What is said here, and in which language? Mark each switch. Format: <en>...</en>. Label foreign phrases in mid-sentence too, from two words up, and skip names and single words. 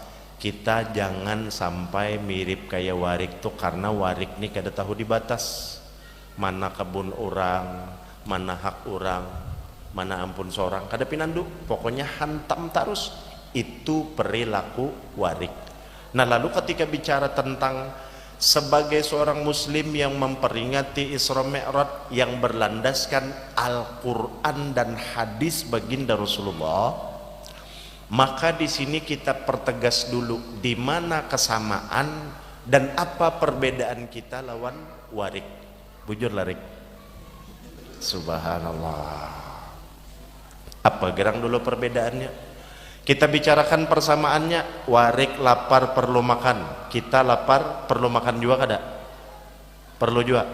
<bjn>Kita jangan sampai mirip kayak warik tuh, karena warik nih kada tahu dibatas. Mana kebun orang, mana hak orang, mana ampun seorang, kada pinandu. Pokoknya hantam terus. Itu perilaku warik. Nah,</bjn> <id>lalu ketika bicara tentang sebagai seorang muslim yang memperingati Isra Mi'raj yang berlandaskan Al-Qur'an dan hadis baginda Rasulullah, maka di sini kita pertegas dulu di mana kesamaan dan apa perbedaan kita lawan warik.</id> <bjn>Bujur larik. Subhanallah. Apa gerang dulu perbedaannya?</bjn> <id>Kita bicarakan persamaannya. Warik lapar perlu makan.</id> <bjn>Kita lapar perlu makan juga kada? Perlu juga.</bjn>